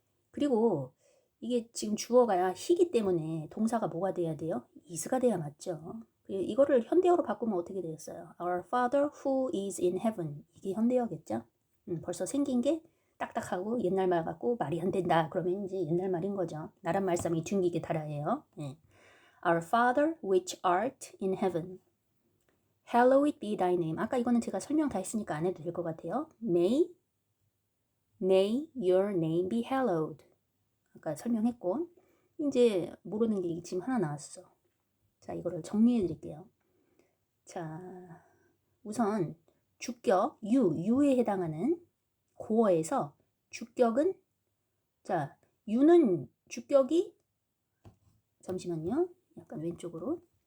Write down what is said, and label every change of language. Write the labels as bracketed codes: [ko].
[ko] 그리고 이게 지금 주어가 he이기 때문에 동사가 뭐가 돼야 돼요? is가 돼야 맞죠. 이거를 현대어로 바꾸면 어떻게 되겠어요? [en] Our Father who is in heaven. [ko] 이게 현대어겠죠? 벌써 생긴 게 딱딱하고 옛날 말 같고 말이 안 된다. 그러면 이제 옛날 말인 거죠. 나란 말씀이 둥기게 달아예요. 네. [en] Our Father which art in heaven. Hallowed be thy name. [ko] 아까 이거는 제가 설명 다 했으니까 안 해도 될 것 같아요. [en] May your name be hallowed. [ko] 아까 설명했고 이제 모르는 게 지금 하나 나왔어. 자, 이거를 정리해 드릴게요. 자, 우선 주격 유에 해당하는 고어에서 주격은 자, 유는 주격이 잠시만요. 약간 왼쪽으로.